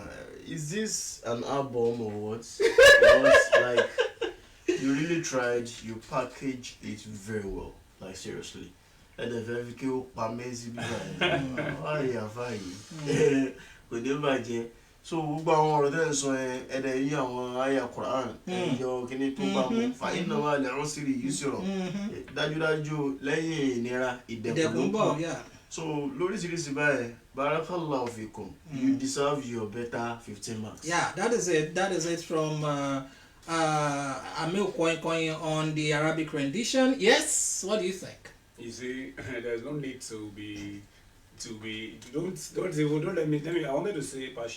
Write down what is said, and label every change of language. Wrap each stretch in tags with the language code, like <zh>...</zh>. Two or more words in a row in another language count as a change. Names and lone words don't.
<en>Is this an album or what? Like you really tried, you packaged it very well, like seriously. And the very cool amazing.</en> <yo>So gbogbo àwọn ọ̀rọ̀ tẹ́ ń sọ ẹ̀dẹ̀ yí àwọn àyà Quran ẹ̀yọ kíní tó bá mú fàyínà wà lẹ́rọ̀ sírí yìí sọ̀rọ̀ dájúdájú lẹ́yìn ìnira ìdẹ̀kùn bọ̀. So lóríṣiríṣi báyìí</yo> <ar>بارك الله فيكم,</ar> <en>you deserve your better 15 marks. Yeah, that is it from Amil Koin on the Arabic rendition. Yes, what do you think? You see, there's no need to be don't let me I wanted to say partial.</en>